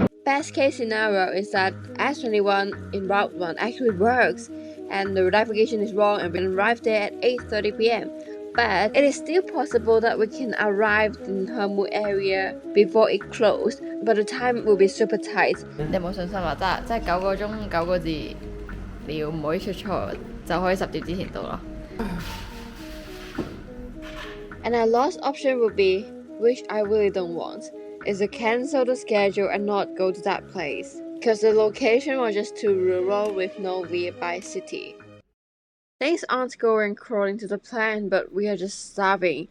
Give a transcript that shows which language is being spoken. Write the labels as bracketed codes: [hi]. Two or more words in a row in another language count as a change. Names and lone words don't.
[en] Best case scenario is that S21 in Route 1 actually works and the navigation is wrong and we can arrive there at 8:30 p.m. But it is still possible that we can arrive in Hemu area before it closed, but the time will be super tight. [yue] 你有冇信心啊？即係9個鐘9個字，你要唔可以出錯，就可以10點之前到咯。 [en] And our last option would be, which I really don't want, is to cancel the schedule and not go to that place, because the location was just too rural with no nearby city. Things aren't going according to the plan, but we are just starving.